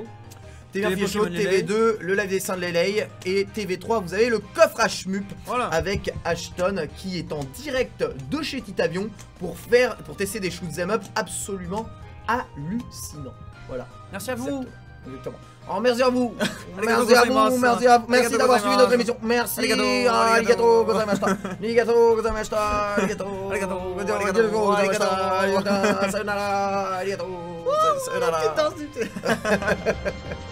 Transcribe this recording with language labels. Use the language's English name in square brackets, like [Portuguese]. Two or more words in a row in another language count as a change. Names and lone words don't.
[French] TV1 FIFA Show, TV2, le live des Saints de LA et TV3, vous avez le coffre à Shmup avec Ashton qui est en direct de chez Titavion pour tester des [English] shoot'em up [French] absolument hallucinants. Voilà. Merci à vous. Exactement. Oh, merci à vous. Merci d'avoir suivi notre émission. Merci. [Japanese] ありがとうございました。ありがとうございました. ありがとうございました. さようなら。ありがとう。さようなら.